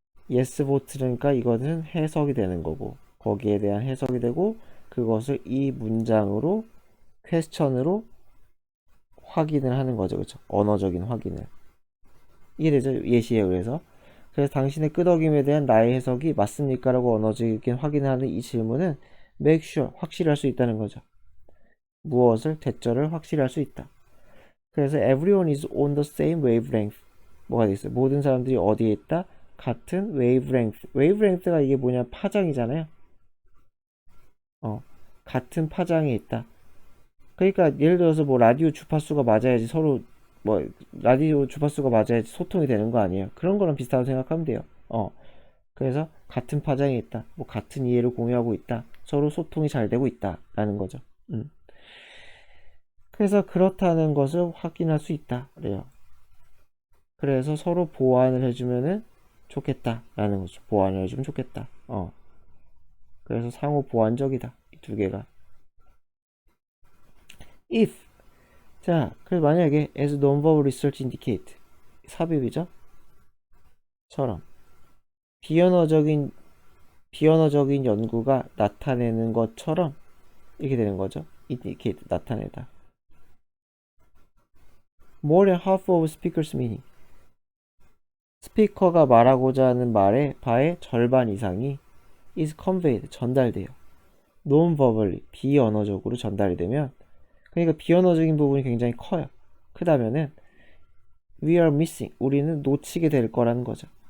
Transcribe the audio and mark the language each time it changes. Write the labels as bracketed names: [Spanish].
[English] yes voted [Korean] 니까 이것은 해석이 되는 거고 거기에 대한 해석이 되고 그것을 이 문장으로 퀘스천으로 확인을 하는 거죠. 그렇죠? 언어적인 확인을. 이해되죠? 예시에 의해서. 그래서 당신의 끄덕임에 대한 나의 해석이 맞습니까? 라고 언어적인 확인하는 이 질문은 [English] make sure, [Korean] 확실히 할 수 있다는 거죠. 무엇을, 대절을 확실히 할 수 있다. 그래서 [English] everyone is on the same wavelength. [Korean] 뭐가 되겠어요? 모든 사람들이 어디에 있다? 같은 wavelength. wavelength가 이게 뭐냐? 파장이잖아요. 같은 파장에 있다. 그러니까 예를 들어서 뭐 라디오 주파수가 맞아야지 서로 뭐 라디오 주파수가 맞아야지 소통이 되는 거 아니에요. 그런 거랑 비슷하다고 생각하면 돼요. 그래서 같은 파장에 있다. 뭐 같은 이해를 공유하고 있다. 서로 소통이 잘 되고 있다. 라는 거죠. 그래서 그렇다는 것을 확인할 수 있다. 그래요. 그래서 서로 보완을 해주면은 좋겠다. 라는 거죠. 보완을 해주면 좋겠다. 그래서 상호 보완적이다. 이 두 개가. [English] if. [Korean] 자, 그래서 만약에 [English] as non-verbal research indicate. [Korean] 삽입이죠. 처럼. 비언어적인 연구가 나타내는 것처럼 이렇게 되는 거죠. indicate, 나타내다. [English] More than half of speakers meaning. [Korean] 스피커가 말하고자 하는 말의 바의 절반 이상이 [English] is conveyed, [Korean] 전달돼요. non-verbally, 비언어적으로 전달이 되면 그러니까 비언어적인 부분이 굉장히 커요. 크다면은 [English] we are missing, [Korean] 우리는 놓치게 될 거라는 거죠.